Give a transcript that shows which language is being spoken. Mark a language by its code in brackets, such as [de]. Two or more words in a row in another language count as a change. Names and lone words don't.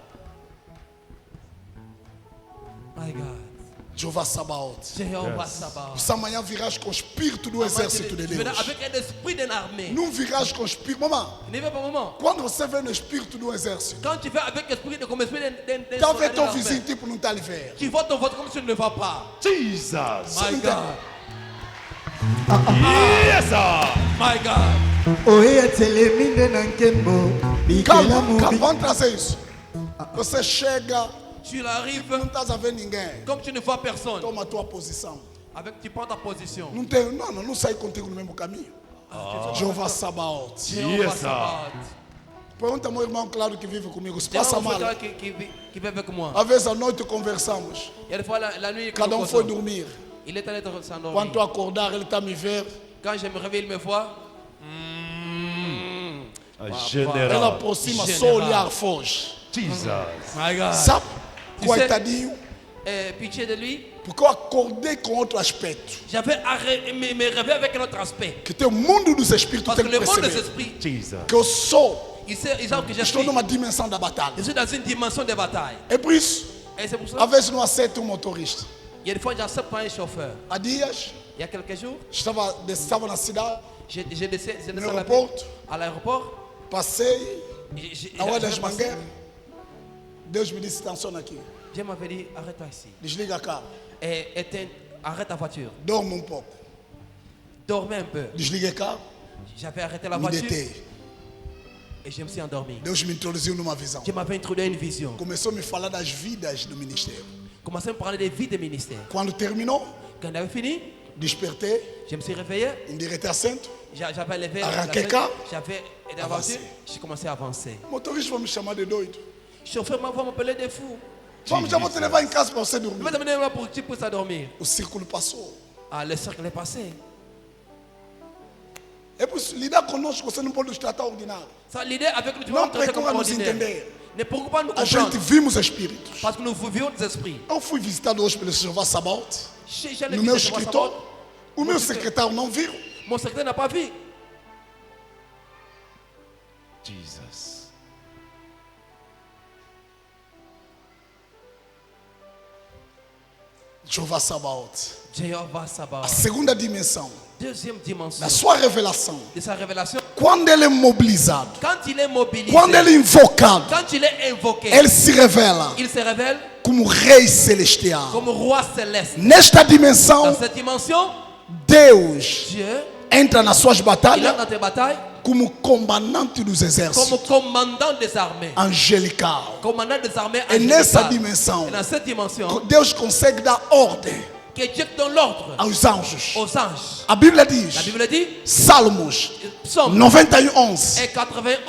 [en] My God. [pt] Jeová Sabaoth. Jehovah Sabaoth. Essa manhã virás com o espírito do exército de [fr] Tu viens [pt] Deus. [fr] avec un esprit d'une armée. [pt] Não virás com o espírito. Mamãe, [fr] Ne viens pas au moment. [pt] quando você vê no espírito do exército, [fr] Quand tu vas avec l'esprit comme esprit d'un [pt] tá [fr] soldat [pt] vendo teu [fr] d'une [pt] vizinho [fr] armée, [pt] tipo não está a lhe ver. [fr] tu vois ton vote comme si tu ne le vois pas. Jesus! [en] My God. Yes, sir! My God. [ln] Oye teleminde na nkembo. Bikela [pt] Calma, calma, [ln] mubi. [pt] vamos trazer isso. Você chega, [fr] Tu arrives [pt] não estás a ver ninguém. [fr] comme tu ne vois personne. [pt] Toma a tua posição. [fr] Avec, tu prends ta position. [pt] Não sai contigo no mesmo caminho. Jeová Sabaoth. Jehovah [en] Yes, sir. [pt] Sabaoth. Pergunta ao meu irmão Claudio que vive comigo. Se [fr] Il y a [pt] passa [fr] un mal. frère qui vit avec moi. [pt] Às vezes à noite conversamos. [fr] Il y a des fois la nuit, [pt] Cada [fr] nous [pt] foi [fr] causons. [pt] dormir. [fr] Il est allé s'endormir. [pt] Quando eu acordar, ele está a me ver. [fr] Quand je me réveille, il me voit. [pt] A Ele general. aproxima, só [fr] General. [pt] olhar foge. Jesus! [en] My God. [pt] Sabe? [fr] Tu sais- [pt] Coitadinho. [fr] Pitié de lui. [pt] Porque eu acordei com outro aspecto. [fr] J'avais me réveillé avec un autre aspect. [pt] Que tem o mundo dos espíritos [fr] Parce [pt] tem [fr] que [pt] que [fr] le monde des [pt] perceber. [fr] esprits, Jesus! [pt] Que eu sou. [fr] ils savent que je [pt] Estou [fr] suis. [pt] numa dimensão da batalha. [fr] Je suis dans une dimension de bataille. [pt] É por isso. [fr] Et c'est pour ça. [pt] Às vezes não aceito um motorista. [fr] Il y a des fois, j'accepte pas un chauffeur. [pt] Há dias, [fr] Il y a quelques jours, [pt] estava na cidade, [fr] j'ai descendu [pt] no aeroporto, [fr] à l'aéroport. [pt] passei, na hora das [fr] Je [pt] mangueiras. Deus me disse, estaciona aqui. [fr] m'avais dit, arrête-toi ici. [pt] Desliga a carro. [fr] Et éteins, arrête ta voiture. [pt] Dorme um pouco. [fr] Dormez un peu. [pt] Desliguei o carro, [fr] J'avais arrêté la [pt] me [fr] voiture [pt] deitei. [fr] et je me suis endormi. [pt] Deus me introduziu numa visão. [fr] Dieu m'avait introduit à une vision. [pt] Começou a me falar das vidas do ministério. [fr] Commencé à me parler des vies des ministères. [pt] Quando terminou, [fr] Quand on avait fini, [pt] despertei, [fr] je me suis réveillé. [pt] endireitei assento. [fr] J'avais levé. [pt] Arranqué carro. [fr] J'avais été [pt] Avancé. [fr] avancé. J'ai commencé à avancer. [pt] O motorista vai me chamar de doido. [fr] Le chauffeur m'a m'appeler des fous. [pt] Vamos, já vou te levar em casa para você [fr] Il [pt] dormir. [fr] m'a amené là pour que tu puisses dormir. [pt] O círculo passou. [fr] Ah, le cercle est passé. [pt] É por isso, lidar conosco, você não pode nos tratar ordinário. [fr] Ça, l'idée avec nous, tu [pt] Não [fr] vas traiter comme [pt] procura nos [fr] ordinaire. [pt] entender. [fr] Ne pourquoi pas nous [pt] A gente [fr] comprendre. [pt] vimos espíritos. [fr] Parce que nous vivions des esprits. [pt] Eu fui visitado hoje pelo Jeová Sabaoth. [fr] J'ai [pt] No meu escritório. O meu secretário não viu. [fr] Mon secrétaire n'a pas vu. Jesus! [pt] Jeová Sabaoth. Jehovah A Sabaoth. segunda dimensão. [fr] deuxième dimension [pt] da sua revelação, [fr] de sa révélation, [pt] quando ele é mobilizado, [fr] quand il est mobilisé, [pt] quando ele é invocado, [fr] quand il est invoqué, [pt] ele se revela [fr] il se révèle [pt] como Rei Celestial. [fr] comme roi céleste. [pt] Nesta [fr] Dans [pt] dimensão, [fr] cette dimension, [pt] Deus [fr] Dieu, [pt] entra nas suas [fr] il [pt] batalhas [fr] entre dans tes batailles [pt] como comandante dos [fr] comme [pt] exércitos [fr] commandant des armées. [pt] angelical. [fr] Commandant des armées [pt] E nessa [fr] angélicales. [pt] dimensão, [fr] Et dans cette dimension, [pt] Deus consegue dar ordem [fr] que Dieu donne l'ordre [pt] aos anjos. [fr] aux anges. [pt] A Bíblia [fr] La [pt] diz, [fr] Bible dit, [pt] Salmos [fr] Psaume 91:11, et 91,